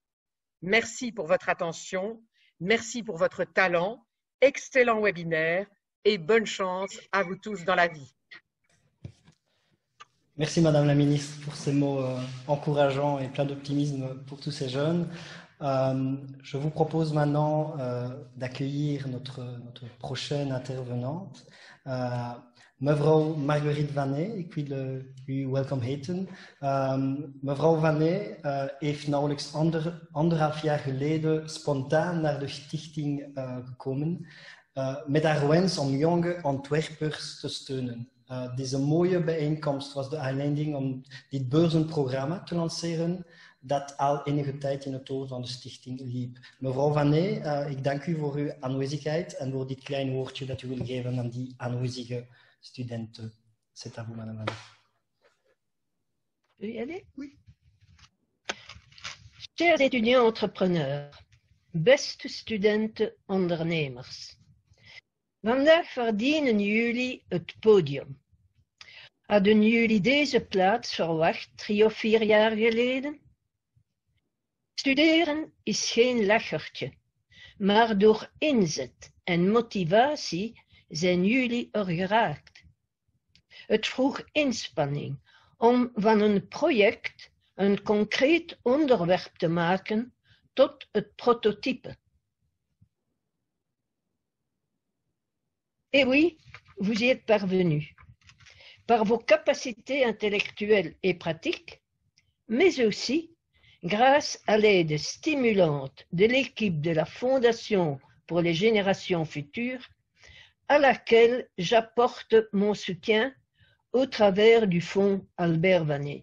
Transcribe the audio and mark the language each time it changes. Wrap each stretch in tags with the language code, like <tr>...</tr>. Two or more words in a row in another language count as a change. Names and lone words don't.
<fr>Merci pour votre attention, merci pour votre talent, excellent webinaire et bonne chance à vous tous dans la vie. Merci Madame la Ministre pour ces mots encourageants et pleins d'optimisme pour tous ces jeunes. Je vous propose maintenant d'accueillir notre prochaine intervenante,</fr> <nl>mevrouw Marguerite Vanet. Ik wil u welkom heten. Mevrouw Vanet heeft nauwelijks anderhalf jaar geleden spontaan naar de stichting gekomen met haar wens om jonge ontwerpers te steunen. Deze mooie bijeenkomst was de aanleiding om dit beurzenprogramma te lanceren dat al enige tijd in het oor van de stichting liep. Mevrouw Vanet, ik dank u voor uw aanwezigheid en voor dit kleine woordje dat u wil geven aan die aanwezige studenten.</nl> <fr>C'est à vous, Madame Vanet. Je peux y aller? Oui. Chers étudiants entrepreneurs,</fr> <nl>beste studenten ondernemers. Vandaag verdienen jullie het podium. Hadden jullie deze plaats verwacht 3 of 4 jaar geleden? Studeren is geen lachertje, maar door inzet en motivatie zijn jullie er geraakt. Het vroeg inspanning om van een project een concreet onderwerp te maken tot het prototype.</nl> <fr>Et oui, vous y êtes parvenus, par vos capacités intellectuelles et pratiques, mais aussi grâce à l'aide stimulante de l'équipe de la Fondation pour les générations futures, à laquelle j'apporte mon soutien au travers du fonds Albert Vanet.</fr>